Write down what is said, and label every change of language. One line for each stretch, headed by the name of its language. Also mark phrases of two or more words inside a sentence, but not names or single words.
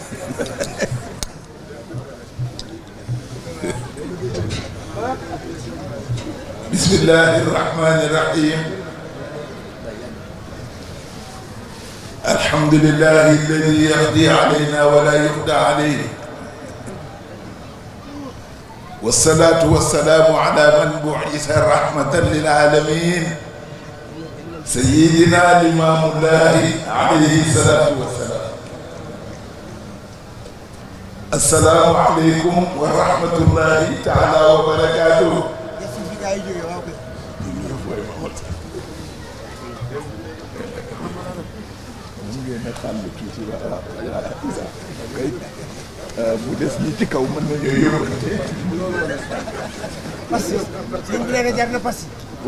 Arabic: بسم الله الرحمن الرحيم الحمد لله الذي يقضي علينا ولا يقضى عليه والصلاة والسلام على من بعث رحمة للعالمين سيدنا الإمام الله عليه الصلاة والسلام السلام عليكم ورحمة الله تعالى وبركاته
Wolof: bu des ñi ci kaw mën nañoo yóbbante
French: parce que
Wolof: sëñ bi nee na jar na
French: parce que